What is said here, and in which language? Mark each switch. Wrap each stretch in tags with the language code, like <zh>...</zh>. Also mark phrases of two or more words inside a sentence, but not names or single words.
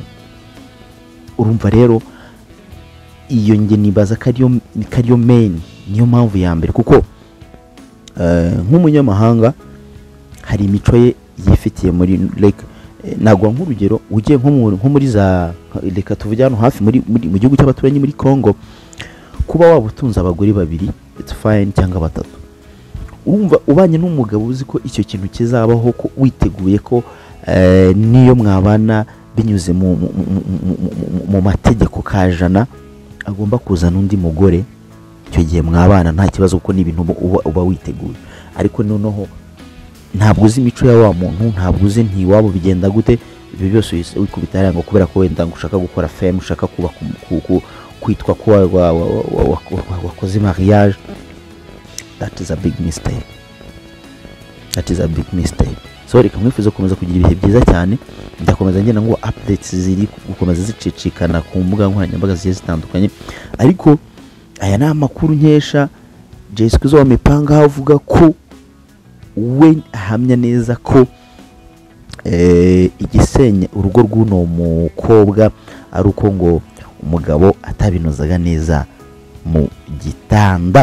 <rw>Urumva rero iyo nge nibaza kariyo main, niyo mpamvu ya mbere, kuko nk'umunyamahanga hari imico ye yifitiye muri like nagwa nk'urugero, ugiye nko muri za reka tuvuge hano hafi mu gihugu cy'abaturanyi muri Congo, kuba waba utunze abagore babiri</rw> <en>it's fine,</en> <rw>cyangwa batatu. Urumva ubanye n'umugabo uzi ko icyo kintu kizabaho, ko witeguye ko niyo mwabana binyuze mu mategeko kajana agomba kuzana undi mugore icyo gihe mwabana nta kibazo kuko ni ibintu uba witeguye. Ariko noneho ntabwo uzi imico ya wa muntu, ntabwo uzi ntiwabo bigenda gute, ibyo byose wikubita ngo kubera ko wenda ushaka gukora femme, ushaka kuba kwitwa ko wakoze mariage.</rw> <en>That is a big mistake.</en> <rw>So reka mwifuza gukomeza kugira ibihe byiza cyane, ndakomeza ngenda ngo updates ziri gukomeza zicicikana ku mbuga nkoranyambaga zigiye zitandukanye. Ariko aya ni amakuru nkesha Jay Squeezo wa Mipanga avuga ko we ahamya neza ko igisenya urugo rw'uno mukobwa ari uko ngo umugabo atabinozaga neza mu gitanda.</rw>